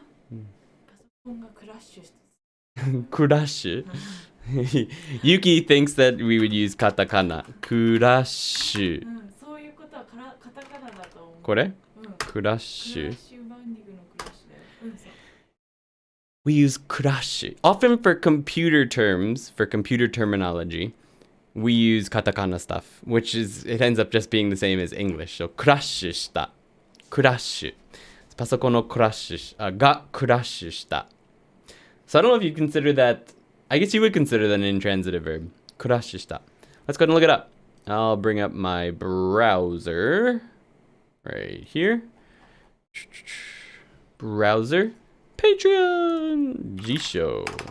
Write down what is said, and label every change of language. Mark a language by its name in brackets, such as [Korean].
[Japanese] パソコンがクラッシュして [English] クラッシュYuki thinks that we would use カタカナクラッシュ [Japanese] そういうことはカタカナだと思うこれクラッシュクラッシュバンディングのクラッシュだよ [English] We use crash. Often for computer terms, for computer terminology, we use katakana stuff, which is, it ends up just being the same as English. So, crash した。 crash. [Japanese] パソコンのクラッシュがクラッシュした。 [English] So, I don't know if you consider that, I guess you would consider that an intransitive verb. [Japanese] クラッシュした。 [English] Let's go ahead and look it up. I'll bring up my browser right here. Browser. Patreon! Jisho.